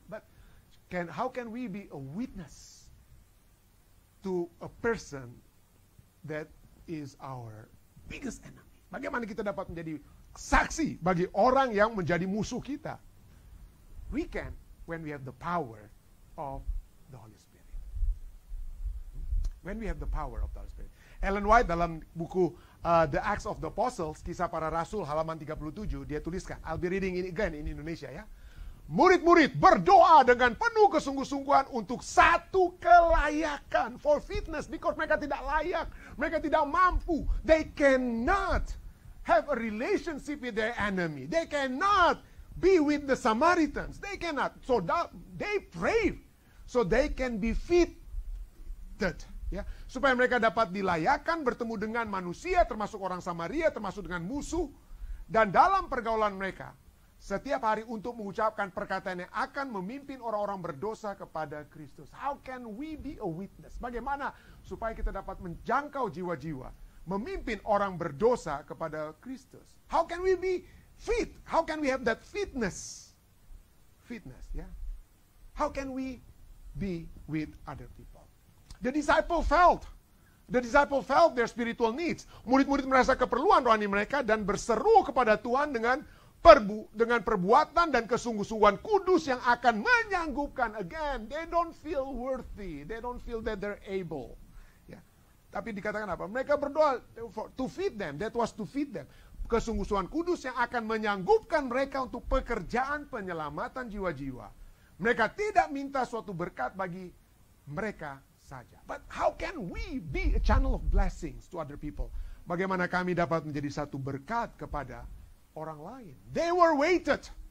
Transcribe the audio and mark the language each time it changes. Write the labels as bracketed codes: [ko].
[en] But how can we be a witness to a person that is our biggest enemy? [id] Bagaimana kita dapat menjadi saksi bagi orang yang menjadi musuh kita? [en] We can when we have the power of the Holy Spirit. When we have the power of the Holy Spirit. [id] Ellen White dalam buku The Acts of the Apostles, Kisah Para Rasul halaman 37, dia tuliskan, [en] I'll be reading it again in Indonesia [id] ya. Murid-murid berdoa dengan penuh kesungguh-sungguhan untuk satu kelayakan, [en] for fitness, because [id] mereka tidak layak, mereka tidak mampu, [en] they cannot have a relationship with their enemy. They cannot be with the Samaritans. They cannot. So they pray so they can be fitted. [id] Ya, supaya mereka dapat dilayakan bertemu dengan manusia, termasuk orang Samaria, termasuk dengan musuh. Dan dalam pergaulan mereka, setiap hari untuk mengucapkan perkataan yang akan memimpin orang-orang berdosa kepada Kristus. [en] How can we be a witness? [id] Bagaimana supaya kita dapat menjangkau jiwa-jiwa, memimpin orang berdosa kepada Kristus? [en] How can we be fit? How can we have that fitness? Fitness, ya. How can we be with other people? The disciple felt their spiritual needs. [id] Murid-murid merasa keperluan rohani mereka dan berseru kepada Tuhan dengan perbuatan dan kesungguh-sungguhan kudus yang akan menyanggupkan. [en] Again, they don't feel worthy. They don't feel that they're able. [id] Tapi dikatakan apa? Mereka berdoa [en] to feed them. That was to feed them. [id] Kesungguh-sungguhan kudus yang akan menyanggupkan mereka untuk pekerjaan penyelamatan jiwa-jiwa. Mereka tidak minta suatu berkat bagi mereka saja. [en] But how can we be a channel of blessings to other people? [id] Bagaimana kami dapat menjadi satu berkat kepada orang lain? [en] They were weighted.